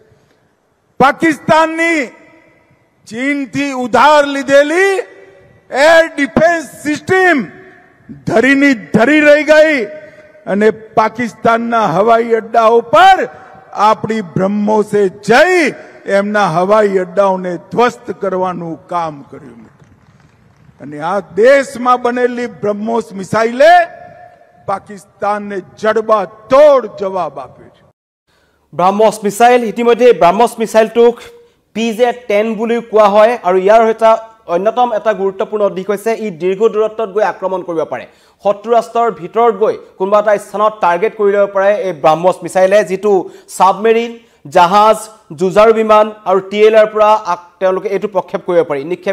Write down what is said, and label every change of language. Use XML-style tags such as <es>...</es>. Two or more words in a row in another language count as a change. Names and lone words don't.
<gu>પાકિસ્તાનની ચીનથી ઉધાર લીધેલી એર ડિફેન્સ સિસ્ટમ ધરીની ધરી રહી ગઈ અને પાકિસ્તાનના હવાઈ અડ્ડાઓ પર આપણી બ્રહ્મોસે જઈ એમના હવાઈ અડ્ડાઓને ધ્વસ્ત કરવાનું કામ કર્યું અને આ દેશમાં બનેલી બ્રહ્મોસ મિસાઇલે પાકિસ્તાનને જડબા તોડ જવાબ આપ્યો છે</gu> <as>ব্ৰাহ্মছ মিছাইল ইতিমধ্যে ব্ৰাহ্মছ মিছাইলটোক PZ-10 বুলি কোৱা হয় আৰু ইয়াৰ এটা অন্যতম এটা গুৰুত্বপূৰ্ণ দিশ হৈছে ই দীৰ্ঘ দূৰত্বত গৈ আক্ৰমণ কৰিব পাৰে শত্ৰু ৰাষ্ট্ৰৰ ভিতৰত গৈ কোনোবা এটা স্থানত টাৰ্গেট কৰি ল'ব পাৰে এই ব্ৰাহ্মছ মিছাইলে যেটো সাবমেৰিন জাহাজ যুঁজাৰু বিমান আৰু টিএলআৰ পৰা তেওঁলোকে এটো প্ৰক্ষেপ কৰিব পাৰি নিক্ষেপ</as>